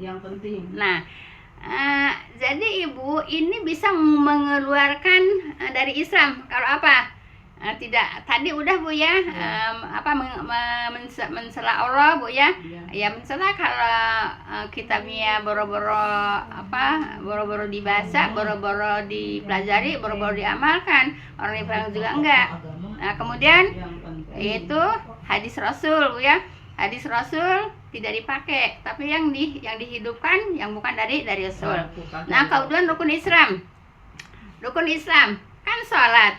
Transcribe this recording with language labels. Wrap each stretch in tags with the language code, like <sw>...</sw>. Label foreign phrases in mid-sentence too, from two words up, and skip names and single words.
<id>Nah, jadi Ibu ini bisa mengeluarkan dari Islam. Kalau apa? Tidak, tadi udah Bu ya, mensela Allah Bu ya. Ya mensela kalau kitabnya boro-boro dibaca, boro-boro dipelajari, boro-boro diamalkan. Orang yang juga enggak. Nah, kemudian itu hadis Rasul Bu ya. Hadis Rasul tidak dipakai, tapi yang dihidupkan yang bukan dari Rasul. Nah, kemudian rukun Islam. Rukun Islam kan sholat.</id>